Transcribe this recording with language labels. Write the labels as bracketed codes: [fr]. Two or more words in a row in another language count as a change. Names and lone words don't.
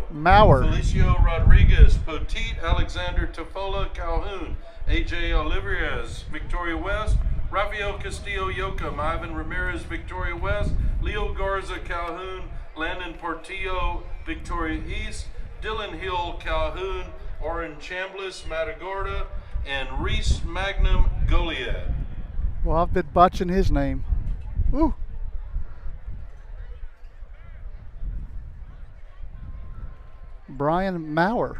[en] Maurer, Felicio Rodriguez Poteet, Alexander Tofola Calhoun, AJ Oliveras Victoria West, Rafael Castillo Yoakum, Ivan Ramirez Victoria West, Leo Garza Calhoun, Landon Portillo Victoria East, Dylan Hill Calhoun, Oren Chambliss Matagorda, and Reese Magnum Goliad. Well, I've been botching his name. Woo. Brian Maurer.